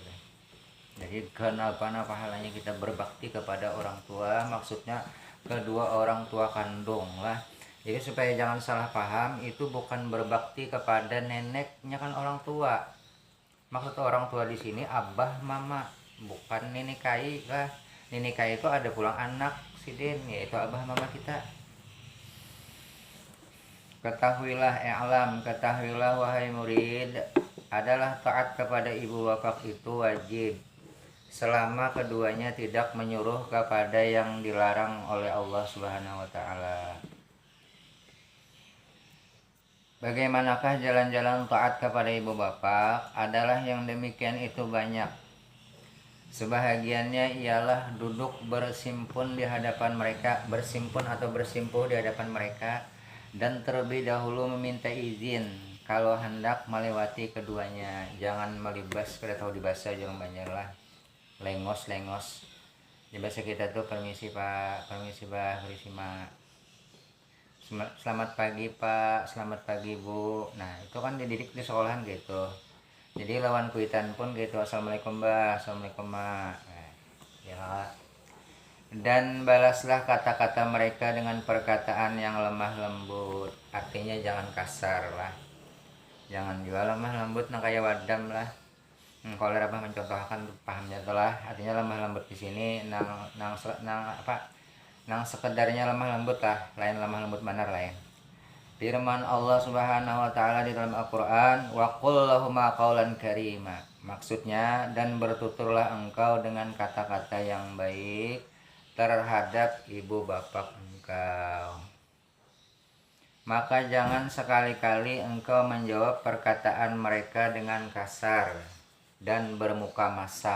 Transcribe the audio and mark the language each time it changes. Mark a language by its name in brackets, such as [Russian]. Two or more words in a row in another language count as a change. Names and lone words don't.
[Indonesian] Jadi kenapa pahalanya kita berbakti kepada orang tua, maksudnya kedua orang tua kandung lah. Jadi supaya jangan salah paham, itu bukan berbakti kepada neneknya kan orang tua. Maksud orang tua di sini abah mama, bukan nenek kai lah. [Banjar] Nenek kai itu ada pulang anak sidin, yaitu abah mama kita. [Indonesian] Ketahuilah wahai murid, adalah taat kepada ibu bapak itu wajib selama keduanya tidak menyuruh kepada yang dilarang oleh Allah [Arabic] سبحانه وتعالى. [Indonesian] Bagaimanakah jalan-jalan taat kepada ibu bapak? Adalah yang demikian itu banyak. Sebahagiannya ialah duduk bersimpuh di hadapan mereka, bersimpuh di hadapan mereka, dan terlebih dahulu meminta izin kalau hendak melewati keduanya. Jangan melibas, [Banjar] kada tahu di bahasa jangan banyak lah, lengos di bahasa kita tuh permisi pak, permisi bah, permisi mak, selamat pagi pak, selamat pagi bu. [Indonesian] Nah itu kan dididik di sekolahan gitu. Jadi lawan kuitan pun gitu, assalamualaikum bah, assalamualaikum mak. Nah, ya Dan balaslah kata-kata mereka dengan perkataan yang lemah lembut. Artinya jangan kasar lah. Jangan juga lemah lembut nah kayak wadam lah. Kalau Rabah mencontohkan pahamnya telah artinya lemah lembut di sini nang sekedarnya lemah lembut lah, lain lemah lembut benar lain. Firman Allah [Arabic] سبحانه وتعالى [Indonesian] di dalam Al-Qur'an, [Arabic] وقل لهما قولا كريما. [Indonesian] Maksudnya, dan bertuturlah engkau dengan kata-kata yang baik terhadap ibu bapak engkau. Maka jangan sekali-kali engkau menjawab perkataan mereka dengan kasar dan bermuka masam.